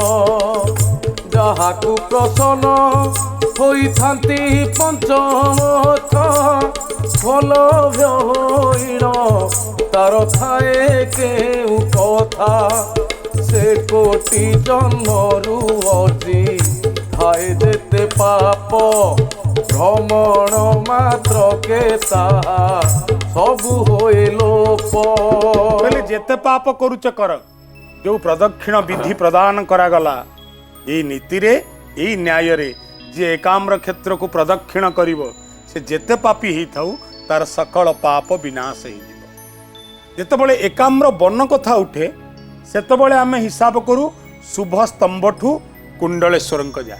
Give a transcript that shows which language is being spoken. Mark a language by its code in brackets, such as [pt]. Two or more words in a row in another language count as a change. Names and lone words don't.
[or] ଯାହାକୁ ପ୍ରସନ୍ନ ହୋଇଥାନ୍ତି ପଞ୍ଚମଥ ଭଲ ଭ୍ୟହୀନ ତାର ଥାଏ କେଉଁ କଥା ସେ କୋଟି ଜନ୍ମରୁ ଅଜି ଥାଏ ଯେତେ ପାପ ଭ୍ରମଣ ମାତ୍ରକେ ତାହା ସବୁ ହୟେ ଲୋପ। କହିଲେ ଯେତେ ପାପ କରୁଛ କର, ଯୋଉ ପ୍ରଦକ୍ଷିଣ ବିଧି ପ୍ରଦାନ କରାଗଲା ଏଇ ନୀତିରେ ଏଇ ନ୍ୟାୟରେ, ଯିଏ ଏକାମ୍ର କ୍ଷେତ୍ରକୁ ପ୍ରଦକ୍ଷିଣ କରିବ ସେ ଯେତେ ପାପୀ ହେଇଥାଉ ତାର ସକଳ ପାପ ବିନାଶ ହେଇଯିବ। ଯେତେବେଳେ ଏକାମ୍ର ବନ କଥା ଉଠେ ସେତେବେଳେ ଆମେ ହିସାବ କରୁ ଶୁଭ ସ୍ତମ୍ଭଠୁ କୁଣ୍ଡଳେଶ୍ୱରଙ୍କ ଯାଏ।